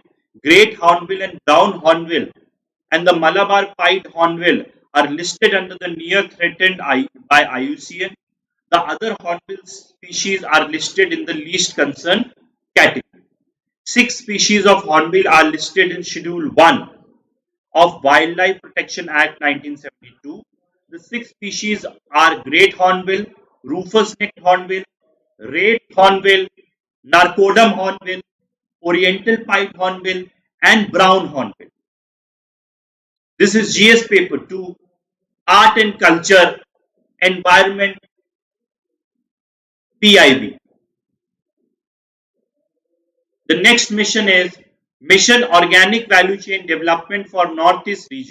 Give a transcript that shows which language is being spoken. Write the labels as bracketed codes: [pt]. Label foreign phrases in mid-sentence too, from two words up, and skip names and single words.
[en] Great hornbill and brown hornbill and the Malabar pied hornbill are listed under the near threatened by IUCN. The other hornbill species are listed in the least concern category. 6 species of hornbill are listed in Schedule 1 of Wildlife Protection Act 1972. The 6 species are great hornbill, rufous-necked hornbill, red hornbill, narcodum hornbill, oriental pied hornbill, and brown hornbill. This is GS paper 2, Art and Culture, Environment, PIB. The next mission is Mission Organic Value Chain Development for Northeast Region.